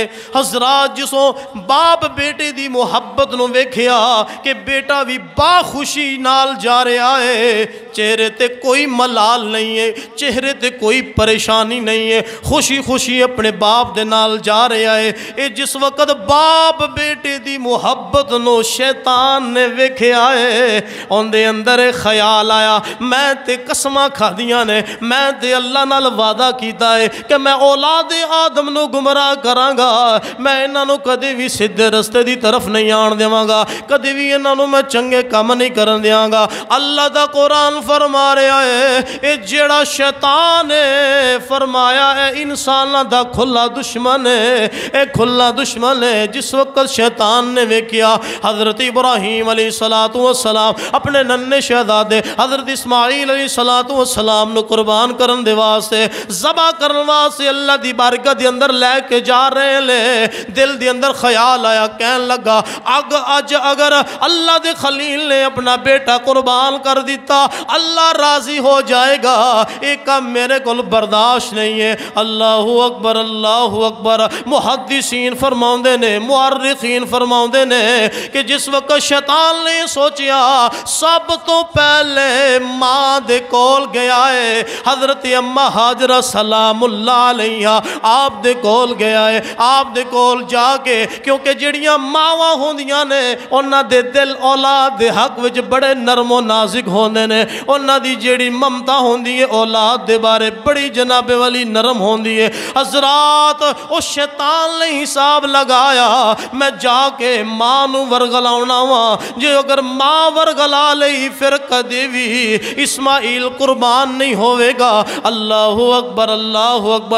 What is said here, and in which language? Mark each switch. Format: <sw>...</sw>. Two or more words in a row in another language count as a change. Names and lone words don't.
<pa>حضرات جسوں باپ بیٹے دی محبت نو ویکھیا کہ بیٹا بھی با خوشی نال جا رہا ہے، چہرے تے کوئی ملال نہیں ہے، چہرے تے کوئی پریشانی نہیں ہے، خوشی خوشی اپنے باپ دے نال جا رہا ہے۔ اے جس وقت باپ بیٹے دی محبت نو شیطان نے ویکھیا ہے، ان دے اندر خیال آیا میں تے قسماں کھادیاں نے، میں تے اللہ نال وعدہ کیتا ہے کہ میں اولاد آدم نو گمراہ کراں گا، میں انہاں نو کدی بھی سیدھے رستے دی طرف نہیں آن دیواں گا، کدی بھی انہاں نو میں چنگے کام نہیں کرن دیاں گا۔ اللہ دا قرآن فرما رہا ہے اے جڑا شیطان ہے فرمایا اے انساناں دا کھلا دشمن ہے، اے کھلا دشمن ہے۔ جس وقت شیطان نے ویکھیا حضرت ابراہیم</pa> <ar>علیہ السلام</ar> <pa>اپنے ننے شہزادے حضرت اسماعیل</pa> <ar>علیہ السلام</ar> <pa>نو قربان کرن دے واسطے ذبح کرن واسطے اللہ دی بارگاہ دے اندر لے کے جا رہے لے، دل دے اندر خیال آیا، کہن لگا اج اگر اللہ دے خلیل نے اپنا بیٹا قربان کر دیتا اللہ راضی ہو جائے گا، ایک کام میرے کو برداشت نہیں ہے۔</pa> <ar>اللہ اکبر اللہ اکبر۔</ar> <pa>محدثین فرماؤندے نے، مورخین فرماؤندے نے کہ جس وقت شیطان نے سوچیا سب تو پہلے ماں دے کول گیا ہے، حضرت اماں حاجرہ</pa> <ar>سلام اللہ علیہ</ar> <pa>آپ دے کول گیا ہے، آپ دے کول جا کے کیونکہ جڑیاں ماواں ہوندیاں نے انہاں دے دل اولاد دے حق وچ بڑے نرم و نازک ہوندے نے، انہاں دی جڑی ممتا ہوندی ہے اولاد دے بارے بڑی جناب والی نرم ہوندی ہے۔ حضرات او شیطان نے حساب لگایا میں جا کے ماں نو ورگلاونا وا، جو اگر ماں ورگلا لئی پھر کدی بھی اسماعیل قربان نہیں ہوئے گا۔</pa> <ar>اللہ اکبر اللہ اکبر۔</ar>